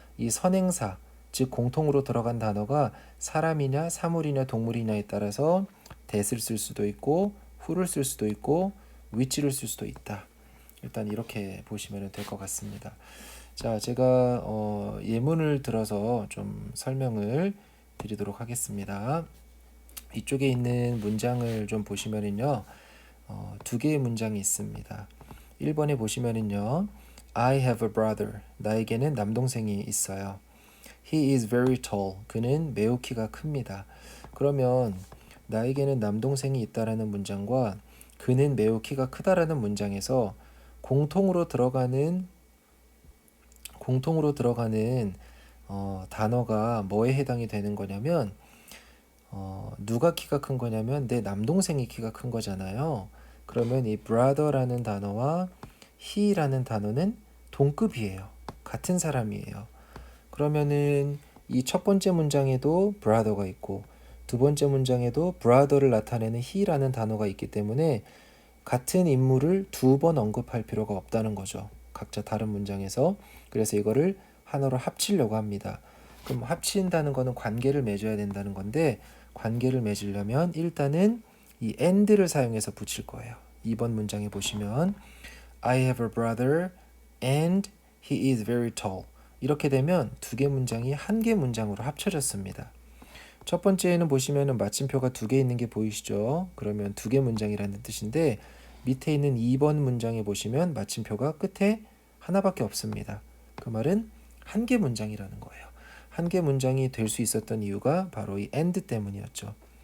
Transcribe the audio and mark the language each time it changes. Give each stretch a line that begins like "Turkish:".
Korean: 이 선행사, 즉 공통으로 들어간 단어가 사람이냐 사물이냐 동물이냐에 따라서 that을 쓸 수도 있고 who를 쓸 수도 있고 which를 쓸 수도 있다. 일단 이렇게 보시면 될 것 같습니다. 자, 제가 예문을 들어서 좀 설명을 드리도록 하겠습니다. 이쪽에 있는 문장을 좀 보시면은요, 두 개의 문장이 있습니다. 1번에 보시면은요,
English: I have a brother.
Korean: 나에게는 남동생이 있어요.
English: He is very tall.
Korean: 그는 매우 키가 큽니다. 그러면 나에게는 남동생이 있다라는 문장과 그는 매우 키가 크다라는 문장에서 공통으로 들어가는 단어가 뭐에 해당이 되는 거냐면 누가 키가 큰 거냐면 내 남동생이 키가 큰 거잖아요. 그러면 이 brother라는 단어와 he라는 단어는 동급이에요. 같은 사람이에요. 그러면은 이 첫 번째 문장에도 brother가 있고 두 번째 문장에도 brother를 나타내는 he라는 단어가 있기 때문에 같은 인물을 두 번 언급할 필요가 없다는 거죠. 각자 다른 문장에서. 그래서 이거를 하나로 합치려고 합니다. 그럼 합친다는 거는 관계를 맺어야 된다는 건데 관계를 맺으려면 일단은 이 and를 사용해서 붙일 거예요. 2번 문장에 보시면
English: I have a brother and he is very tall.
Korean: 이렇게 되면 두 개 문장이 한 개 문장으로 합쳐졌습니다. 첫 번째에는 보시면은 마침표가 두 개 있는 게 보이시죠? 그러면 두 개 문장이라는 뜻인데 밑에 있는 2번 문장에 보시면 마침표가 끝에 하나밖에 없습니다. 그 말은 한 개 문장이라는 거예요. 한 개 문장이 될 수 있었던 이유가 바로 이 and 때문이었죠.